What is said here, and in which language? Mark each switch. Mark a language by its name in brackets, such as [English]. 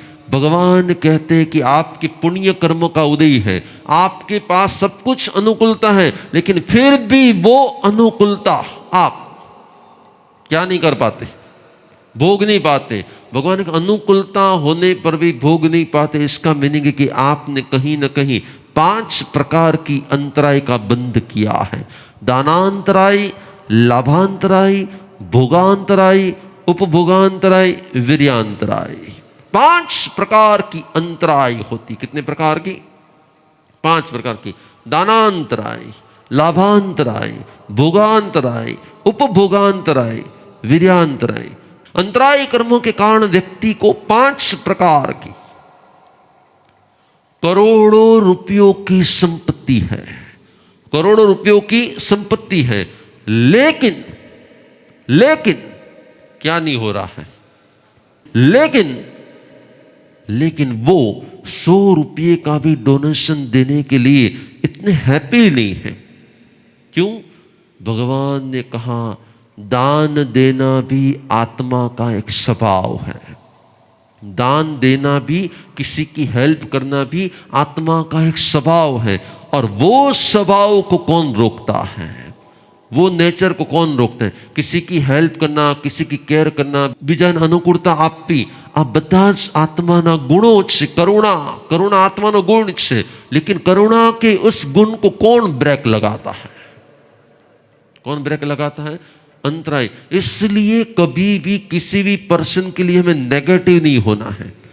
[Hindi] भगवान कहते हैं कि आपके पुण्य कर्मों का उदय है, आपके पास सब कुछ अनुकूलता है, लेकिन फिर भी वो अनुकूलता आप क्या नहीं कर पाते? भोग नहीं पाते। भगवान के अनुकूलता होने पर भी भोग नहीं पाते। इसका मीनिंग है कि आपने कहीं ना कहीं 5 प्रकार की अंतराय का बंध किया है। दानांतराय, लाभांतराय, भोगांतराय, उपभोगांतराय, वीर्यांतराय। 5 प्रकार की अंतराय होती। कितने प्रकार की? 5 प्रकार की। दानांतराय, लाभांतराय, भोगांतराय, उपभोगांतराय, वीर्यांतराय। अंतराय कर्मों के कारण व्यक्ति को 5 प्रकार की करोड़ों रुपयों की संपत्ति है, करोड़ों रुपयों की संपत्ति है, लेकिन क्या नहीं हो रहा है? लेकिन वो 100 रुपये का भी डोनेशन देने के लिए इतने हैप्पी नहीं है। क्यों? भगवान ने कहा दान देना भी आत्मा का एक स्वभाव है। दान देना भी, किसी की हेल्प करना भी आत्मा का एक स्वभाव है। और वो स्वभाव को कौन रोकता है? वो नेचर को कौन रोकते हैं? किसी की हेल्प करना, किसी की केयर करना, [Gujarati] બીજાને અનુકૂળતા આપવી, આ બધા જ આત્માના ગુણો છે। કરુણા આત્માનો ગુણ છે, [Hindi] लेकिन करुणा के उस गुण को कौन ब्रेक लगाता है? कौन ब्रेक लगाता है? अंतराय। इसलिए कभी भी किसी भी पर्सन के लिए हमें नेगेटिव नहीं होना है।